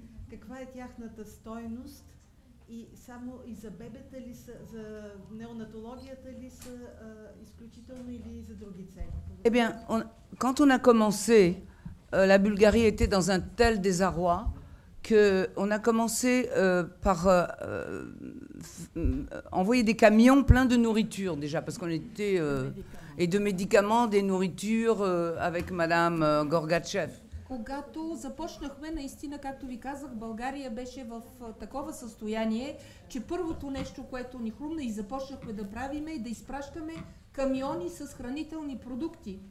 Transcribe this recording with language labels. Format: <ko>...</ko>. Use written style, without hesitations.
<bg>каква е тяхната стойност и само и за бебета ли са, за неонатологията ли са изключително или за други цели?</bg> <fr>Eh bien, quand on a commencé, la Bulgarie était dans un tel désarroi qu'on a commencé par envoyer des camions pleins de nourriture déjà, parce qu'on était... et de médicaments, des nourritures avec Madame Gorgatchev.</fr> <bg>Когато започнахме, наистина, както ви казах, България беше в такова състояние, че първото нещо, което ни хрумна и започнахме да правиме, е да изпращаме камиони с хранителни продукти.</bg>